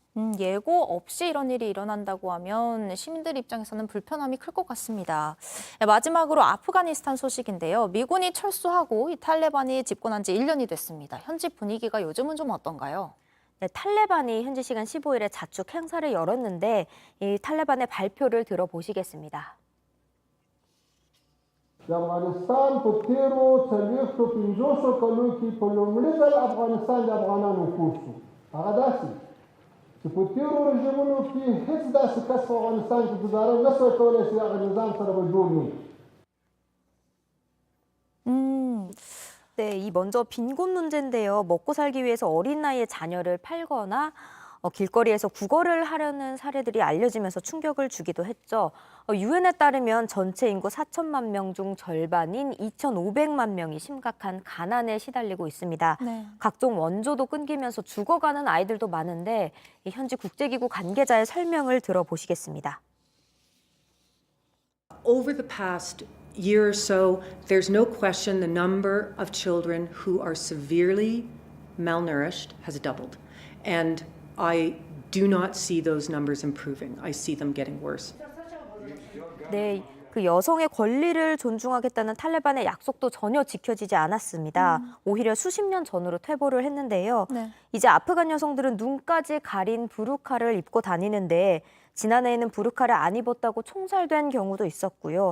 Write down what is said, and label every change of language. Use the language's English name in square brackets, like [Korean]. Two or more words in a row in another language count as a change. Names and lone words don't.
[Korean] 예고 없이 이런 일이 일어난다고 하면 시민들 입장에서는 불편함이 클 것 같습니다. 마지막으로 아프가니스탄 소식인데요. 미군이 철수하고 이 탈레반이 집권한 지 1년이 됐습니다. 현지 분위기가 요즘은 좀 어떤가요? 네, 탈레반이 현지 시간 15일에 자축 행사를 열었는데 이 탈레반의 발표를 들어보시겠습니다. [Pashto] افغانستان په تیرو 450 کلو کې په لومړي ځل افغانستان د افغانانو کور شو هغه داسې چې په تیرو رژیمونو کې هیڅ داسې کس په افغانستان کې ګزاره نه سوی کولی چې هغه نظام سره به جوړ نه [Korean] 네, 이 먼저 빈곤 문제인데요. 먹고 살기 위해서 어린 나이에 자녀를 팔거나 길거리에서 구걸을 하려는 사례들이 알려지면서 충격을 주기도 했죠. 유엔에 따르면 전체 인구 4천만 명 중 절반인 2,500만 명이 심각한 가난에 시달리고 있습니다. 네. 각종 원조도 끊기면서 죽어가는 아이들도 많은데 현지 국제기구 관계자의 설명을 들어보시겠습니다. [English] Over the past year or so, there's no question the number of children who are severely malnourished has doubled. And I do not see those numbers improving. I see them getting worse. [Korean] 네, 그 여성의 권리를 존중하겠다는 탈레반의 약속도 전혀 지켜지지 않았습니다. 오히려 수십 년 전으로 퇴보를 했는데요. 네. 이제 아프간 여성들은 눈까지 가린 부르카를 입고 다니는데 지난해에는 부르카를 안 입었다고 총살된 경우도 있었고요.